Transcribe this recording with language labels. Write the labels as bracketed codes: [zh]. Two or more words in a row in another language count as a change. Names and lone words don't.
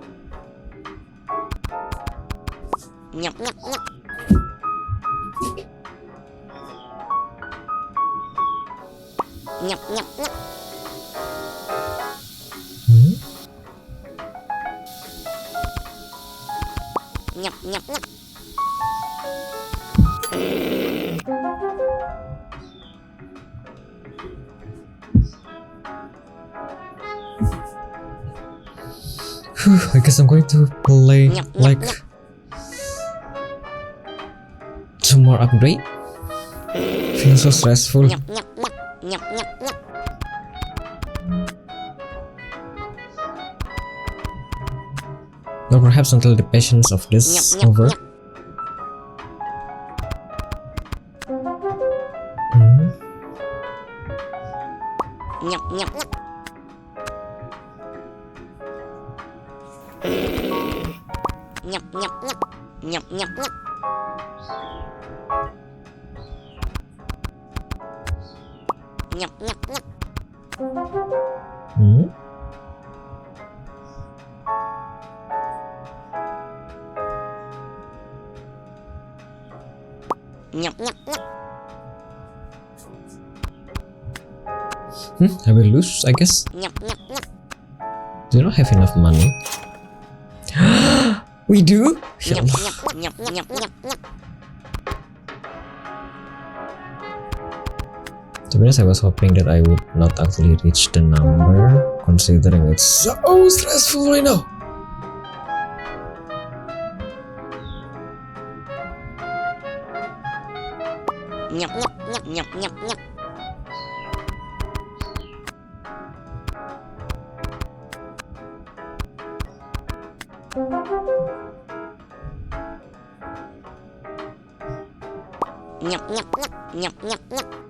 [en] Nyap, nyap, nyap. Nyap, nyap, nyap. Hmm? Nyap, nyap, nyap. I guess I'm going to play Nyap, nyap, like nyap. 2 more upgrade. Feels so stressful. Nyap, nyap, nyap. Nyap, nyap, nyap. Or perhaps until the patience of this Nyap, nyap, over. nyap. Hmm? Nyap, nyap, nyap. Nyap, nyap, nyap. Nyap, nyap, nyap. Nyap, nyap, nyap. Hmm? Nyap, nyap, nyap. I will lose, I guess. Nyap, nyap, nyap. Do you not have enough money? We do? Ya Nyap, Allah. nyap, nyap, nyap, nyap, nyap. To be honest, I was hoping that I would not actually reach the number, considering it's so stressful right now. Nyap, nyap, nyap, nyap, nyap, nyap. Nyap, nyap, nyap, nyap, nyap, nyap.